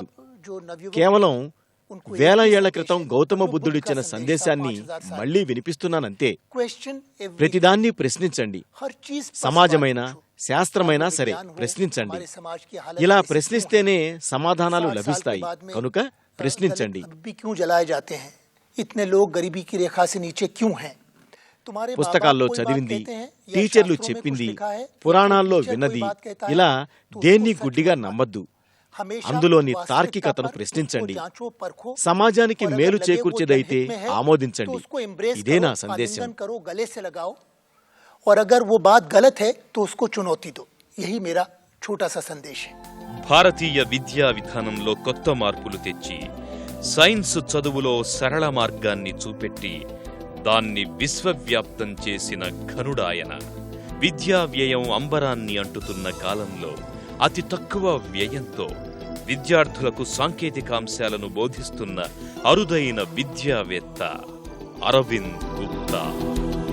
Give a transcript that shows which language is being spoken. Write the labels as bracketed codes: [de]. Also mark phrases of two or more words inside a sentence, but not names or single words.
[te] కేవలం వేల ఏళ్ల క్రితం గౌతమ బుద్ధుడిచ్చిన సందేశాన్ని మళ్లీ వినిపిస్తున్నానంతే. ప్రతిదాన్ని ప్రశ్నించండి. సమాజమైనా శాస్త్రమైనా సరే ప్రశ్నించండి. ఇలా ప్రశ్నిస్తేనే సమాధానాలు లభిస్తాయి. కనుక ప్రశ్నించండి. [hi] इतने लोग गरीबी की रेखा से नीचे क्यों हैं? [te] పుస్తకాల్లో చదివింది, టీచర్లు చెప్పింది, పురాణాల్లో విన్నది, ఇలా దేన్ని గుడ్డిగా నమ్మద్దు. అందులోని తార్కికతను ప్రశ్నించండి. సమాజానికి మేలు చేకూర్చేదైతే ఆమోదించండి. ఇదే నా సందేశం. [hi] और अगर वो बात गलत है तो उसको चुनौती दो. यही मेरा छोटा सा संदेश है. [te] భారతీయ విద్యా విధానంలో కొత్త మార్పులు తెచ్చి సైన్స్ చదువులో సరళ మార్గాన్ని చూపెట్టి దాన్ని విశ్వవ్యాప్తం చేసిన ఘనుడాయన. విద్యా వ్యయం అంబరాన్ని అంటుతున్న కాలంలో అతి తక్కువ వ్యయంతో విద్యార్థులకు సాంకేతికాంశాలను బోధిస్తున్న అరుదైన విద్యావేత్త అరవింద్ గుప్తా.